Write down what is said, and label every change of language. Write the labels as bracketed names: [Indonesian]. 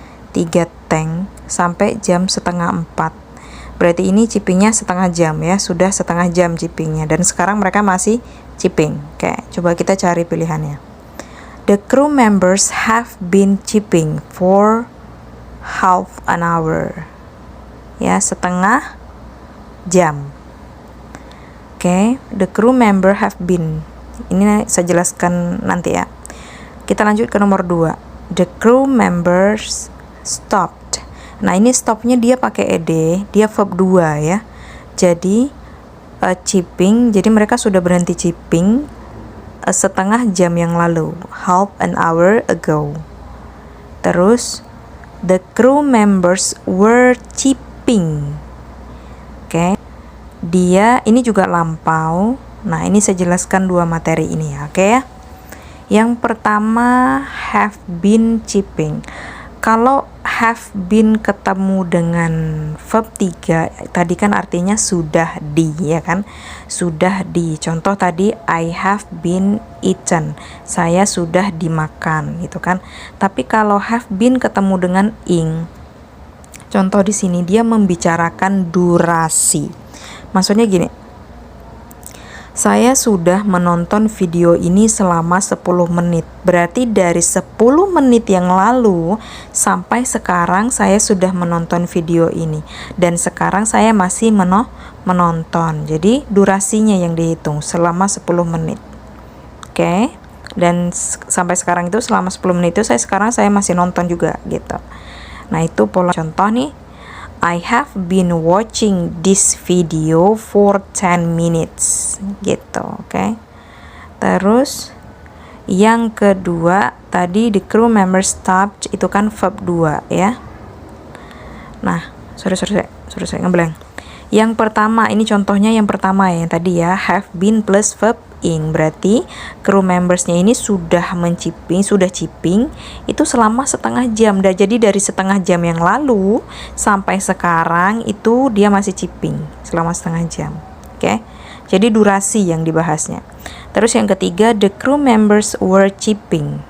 [Indonesian] 3 tank sampai jam setengah 4. Berarti ini chippingnya setengah jam ya, sudah setengah jam chippingnya, dan sekarang mereka masih chipping. Oke, coba kita cari pilihannya. [English] The crew members have been chipping for half an hour. [Indonesian] Ya, setengah jam. Oke, [English] the crew member have been. [Indonesian] Ini saya jelaskan nanti ya. Kita lanjut ke nomor 2. [English] The crew members stopped. [Indonesian] Nah, ini stopnya dia pakai ed, dia verb 2 ya. Jadi chipping, jadi mereka sudah berhenti chipping setengah jam yang lalu, [English] half an hour ago. Terus the crew members were chipping. [Indonesian] Oke. Dia ini juga lampau. Nah, ini saya jelaskan dua materi ini ya, oke ya. Yang pertama, [English] have been chipping. [Indonesian] Kalau have been ketemu dengan verb 3, tadi kan artinya sudah di, ya kan? Sudah di. Contoh tadi, [English] I have been eaten. [Indonesian] Saya sudah dimakan, gitu kan? Tapi kalau have been ketemu dengan ing, contoh di sini dia membicarakan durasi. Maksudnya gini, saya sudah menonton video ini selama 10 menit. Berarti dari 10 menit yang lalu sampai sekarang saya sudah menonton video ini. Dan sekarang saya masih menonton. Jadi durasinya yang dihitung selama 10 menit. Oke. Dan sampai sekarang itu selama 10 menit itu saya masih nonton juga gitu. Nah, itu pola contoh nih. [English] I have been watching this video for 10 minutes [Indonesian] gitu, oke. Terus yang kedua tadi [English] the crew member stopped, [Indonesian] itu kan verb 2 ya. Nah, sorry ngeblank. Yang pertama, ini contohnya yang pertama ya, yang tadi ya, have been plus verb ing. Berarti crew membersnya ini sudah chipping itu selama setengah jam. Jadi dari setengah jam yang lalu sampai sekarang itu dia masih chipping selama setengah jam. Oke. Jadi durasi yang dibahasnya. Terus yang ketiga, [English] the crew members were chipping.